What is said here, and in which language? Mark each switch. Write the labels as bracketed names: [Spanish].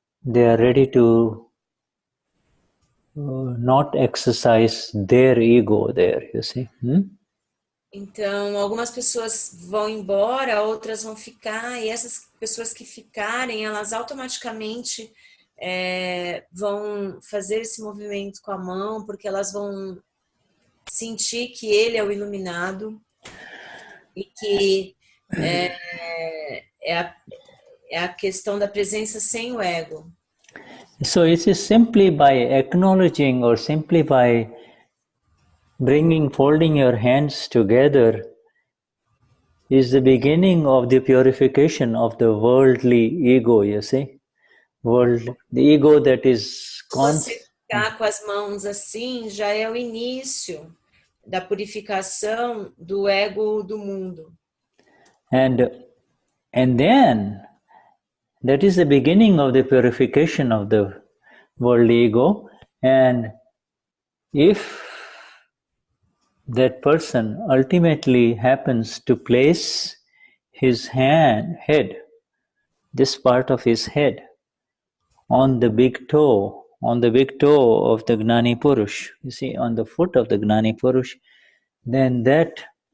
[English] They are ready to not exercise their ego there, you see. [Portuguese] Então, algumas pessoas vão embora, outras vão ficar, e essas pessoas que ficarem, elas automaticamente vão fazer esse movimento com a mão, porque elas vão sentir que ele é o iluminado e que é a questão da presença sem o ego. [English] So it is simply by acknowledging or simply by folding your hands together is the beginning of the purification of the worldly ego, you see? The ego that is [Portuguese] Você ficar com as mãos assim já é o início da purificação do ego do mundo. [English] And then that is the beginning of the purification of the world ego. And if that person ultimately happens to place his head, this part of his head, on the big toe of the Gnani Purush, you see, on the foot of the Gnani Purush, then that